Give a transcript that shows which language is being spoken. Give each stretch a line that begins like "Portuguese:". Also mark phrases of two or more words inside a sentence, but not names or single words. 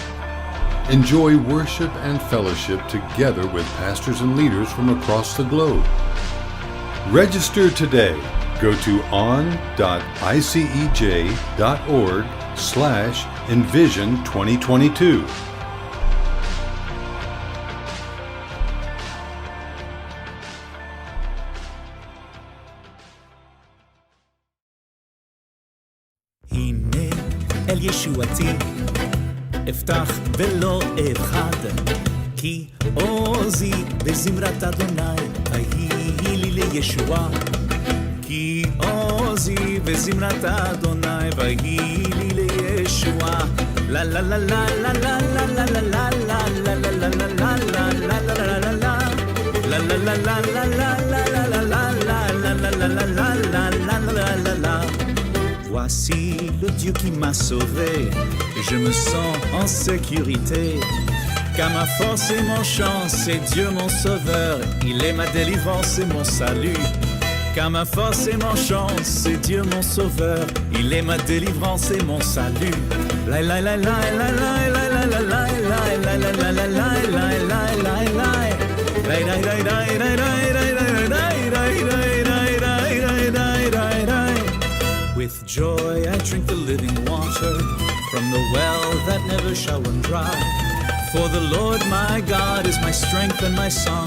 English: Enjoy worship and fellowship together with pastors and leaders from across the globe. Register today. Go to on.icej.org/envision2022.
Hebrew: הנה אל ישועתי אפתח ולא אבחד כי עוזי בזמרת אדוני ויהי לי לישועה כי עוזי בזמרת אדוני ויהי לי לישועה לה לה לה לה לה לה לה לה לה לה לה לה לה לה
French: לה Voici le Dieu qui m'a sauvé, je me sens en sécurité. Car ma force et mon chant, c'est Dieu mon sauveur, il est ma délivrance et mon salut. Car ma force et mon chant, c'est Dieu mon sauveur, il est ma délivrance et mon salut. La la la la la la la la la la la la la la la
English: With joy I drink the living water from the well that never shall run dry. For the Lord my God is my strength and my song.